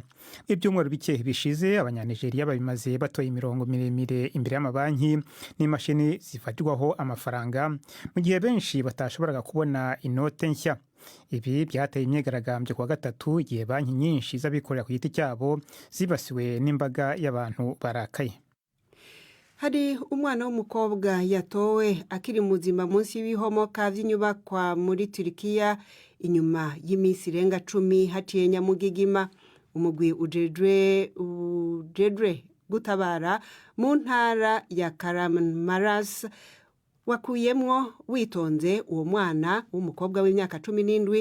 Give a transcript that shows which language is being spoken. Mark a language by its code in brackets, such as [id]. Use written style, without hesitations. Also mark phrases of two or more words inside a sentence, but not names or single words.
[rn] Ibyumweru bike bishize Abanyanigeria babimaze batoye imirongo miremire imbere y'amabanki n'imashini zifatirwaho amafaranga, mu gihe benshi batashoboraga kubona inote nshya. [rw] Ibi byateye imyigaragambyo kuwa gatatu igihe banki nyinshi z'abikorera ku giti cyabo zibasiwe n'imbaga y'abantu barakaye. [rn] Hari umwana w'umukobwa yatowe akiri muzima munsi y'ibihomoka by'inyubakwa muri Turkiya inyuma y'iminsi irenga 10 haciye nyamugigima. Umugwi ujejwe gutabara mu ntara ya Kahramanmaraş wakuyemwo witonze uwo mwana w'umukobwa w'imyaka 17.